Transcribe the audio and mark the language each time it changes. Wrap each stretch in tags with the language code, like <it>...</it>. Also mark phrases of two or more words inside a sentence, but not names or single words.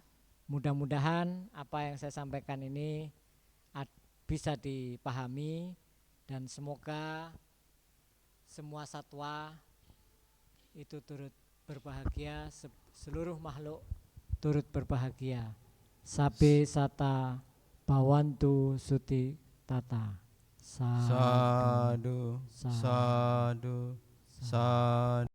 <id>Mudah-mudahan apa yang saya sampaikan ini bisa dipahami, dan semoga semua satwa itu turut berbahagia, seluruh makhluk turut berbahagia.</id> <pi>Sabe sata bawantu suti tata. Sadu, Sadu, sadu, sadu.</pi>